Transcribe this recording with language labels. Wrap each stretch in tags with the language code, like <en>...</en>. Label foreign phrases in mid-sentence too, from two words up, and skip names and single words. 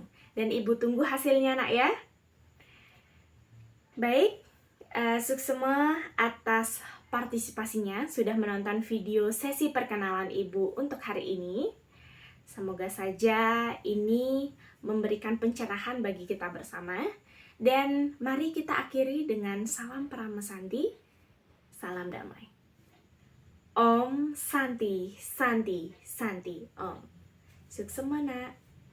<id>Dan Ibu tunggu hasilnya nak ya. Baik, suksema atas partisipasinya, sudah menonton video sesi perkenalan Ibu untuk hari ini. Semoga saja ini memberikan pencerahan bagi kita bersama. Dan mari kita akhiri dengan salam Paramesanti, salam damai.</id> <sa>Om Santi, Santi, Santi, Om.</sa> <id>Suksema nak.</id>